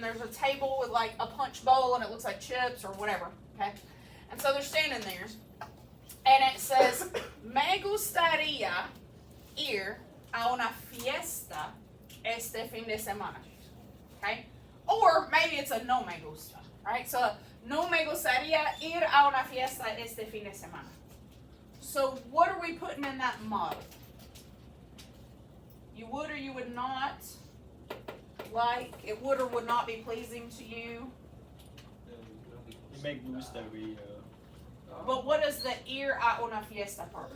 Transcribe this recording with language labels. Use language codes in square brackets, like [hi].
[en] There's a table with like a punch bowl, and it looks like chips or whatever. Okay, and so they're standing there, and it says, [es] "Me gustaría ir a una fiesta este fin de semana." [en] Okay, or maybe it's a [es] no me gusta. [en] Right? [es] So no me gustaría ir a una fiesta este fin de semana. [en] So what are we putting in that model? You would or you would not like, it would or would not be pleasing to you. You make gustaría. But what is the ir a una fiesta part?